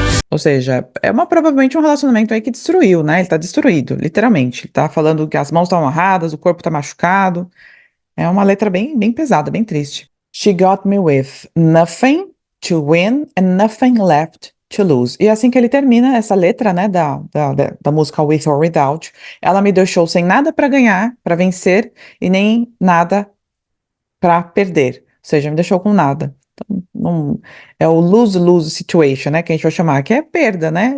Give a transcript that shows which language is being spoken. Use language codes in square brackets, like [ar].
[pt] Ou seja, provavelmente um relacionamento aí que destruiu, né? Ele tá destruído, literalmente. Ele tá falando que as mãos estão amarradas, o corpo tá machucado. É uma letra bem pesada, bem triste. [en] She got me with nothing to win and nothing left to lose. [pt] E é assim que ele termina essa letra, né, da música With or Without. Ela me deixou sem nada para ganhar, para vencer, e nem nada para perder. Ou seja, me deixou com nada. Então, é o lose-lose situation, né, que a gente vai chamar, que é perda, né?